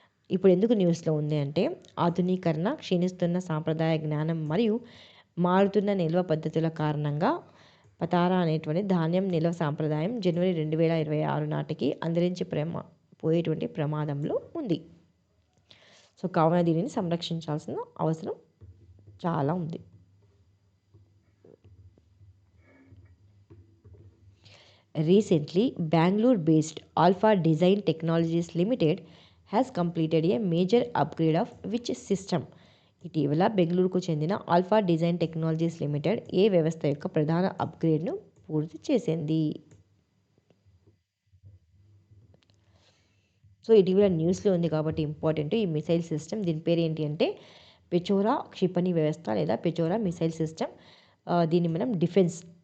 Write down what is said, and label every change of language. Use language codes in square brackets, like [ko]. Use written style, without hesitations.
[te] ఇప్పుడు ఎందుకు న్యూస్లో ఉంది అంటే ఆధునీకరణ, క్షీణిస్తున్న సాంప్రదాయ జ్ఞానం మరియు మారుతున్న నిల్వ పద్ధతుల కారణంగా పతారా అనేటువంటి ధాన్యం నిల్వ సాంప్రదాయం జనవరి 2026 నాటికి పోయేటువంటి ప్రమాదంలో ఉంది. సో, కావున దీనిని సంరక్షించాల్సిన అవసరం చాలా ఉంది. [en] Recently, Bangalore-based Alpha Design Technologies Limited has completed a major upgrade of which system? [te] ఇటీవల బెంగళూరుకు చెందిన ఆల్ఫా డిజైన్ టెక్నాలజీస్ లిమిటెడ్ ఏ వ్యవస్థ యొక్క ప్రధాన అప్గ్రేడ్ను పూర్తి చేసింది? సో, ఇటీవల న్యూస్లో ఉంది కాబట్టి ఇంపార్టెంట్. ఈ మిసైల్ సిస్టమ్, దీని పేరు ఏంటి అంటే పెచోరా క్షిపణి వ్యవస్థ లేదా పెచోరా మిసైల్ సిస్టమ్. దీన్ని మనం డిఫెన్స్